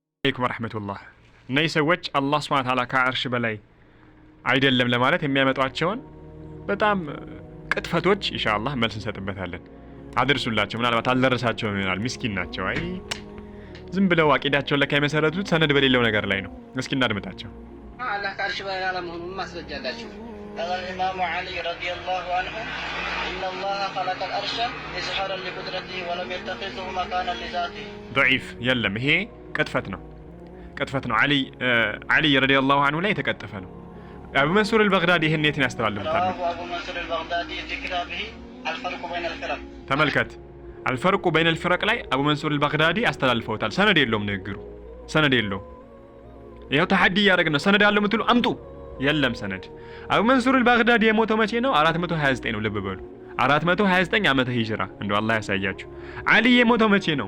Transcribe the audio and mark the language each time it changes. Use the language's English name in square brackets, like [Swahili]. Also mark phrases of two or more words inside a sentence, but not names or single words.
[Arabic] عليكم ورحمة الله። [Amharic] እነዚህ ሰዎች አላህ [Arabic] سبحانه وتعالى [Amharic] ከአርሽ በላይ አይደለም ለማለት የሚያመጧቸውን በጣም ቅጥፈቶች ኢንሻአላህ መልስ እንሰጥበታለን። አድርሱላቸው። ምናልባት አልደረሳቸውም ይሆናል። ምስኪን ናቸው። አይ ዝም ብለው አቂዳቸውን ለካ የመሰረቱት ሰነድ በሌለው ነገር ላይ ነው። እስኪ እናድምጣቸው። አላህ ከአርሽ በላይ አለመሆኑን ማስረጃ አላቸው። [Arabic] الإمام علي رضي الله عنه إن الله خلق الأرش إظهارا لقدرته ولم يتخذه مكانا لذاته ضعيف يلم هي [Amharic] ቅጥፈት ነው። አሊ [Arabic] رضي الله عنه [Amharic] ላይ የተቀጠፈ ነው። አቡ መንሱር አልበግዳዲ ይሄን የትን ያስተላልፉታል? [Arabic] አቡ መንሱር አልበግዳዲ في كتابه الفرق بين الفرق [Amharic] ተመልከት። አልፈርቁ በይነ አልፍረቅ ላይ አቡ መንሱር አልበግዳዲ አስተላልፈውታል። ሰነድ የለውም ንግግሩ፣ ሰነድ የለውም። ይሄው ተሐዲ ያደረግን ነው። ሰነድ ያለው ምትሉ አምጡ። የለም ሰነድ። አቡ መንሱር አልበግዳዲ የሞተው መቼ ነው? 429 ነው። ልብ በሉ 429 ዓመተ ሂጅራ። እንደው አላህ ያሳያችሁ። አሊ የሞተው መቼ ነው?